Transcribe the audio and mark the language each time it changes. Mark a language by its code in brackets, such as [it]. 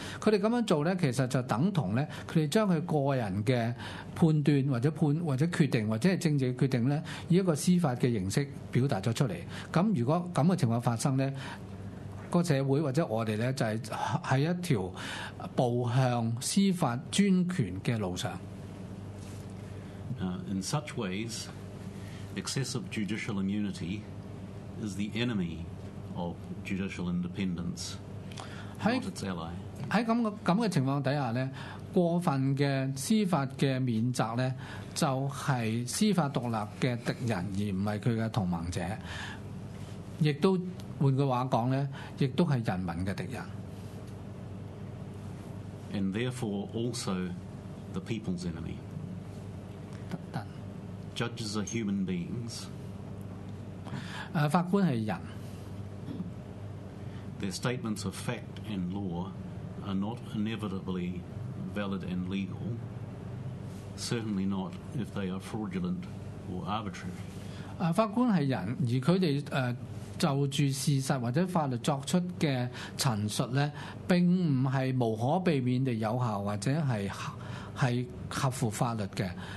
[yue] 佢哋咁樣做咧，其實就等同咧，佢哋將佢個人嘅判斷或者決定或者係政治決定咧，以一個司法嘅形式表達咗出嚟。咁如果咁嘅情況發生咧，個社會或者我哋咧就係喺一條步向司法專權嘅路上。 [en] In such ways, excessive judicial immunity is the enemy of judicial independence, not its ally. [yue] 在這樣的情況下，過分的司法的免責就是司法獨立的敵人，而不是他的同盟者，亦都換句話說，亦都是人民的敵人。 [en] And therefore also the people's enemy. Judges are human beings. [yue] 法官是人。 [en] Their statements of fact and law are not inevitably valid and legal, certainly not if they are fraudulent or arbitrary. [yue] 法官是人，而他們就著事實或者法律作出的陳述呢，並不是無可避免地有效或者是合乎法律的，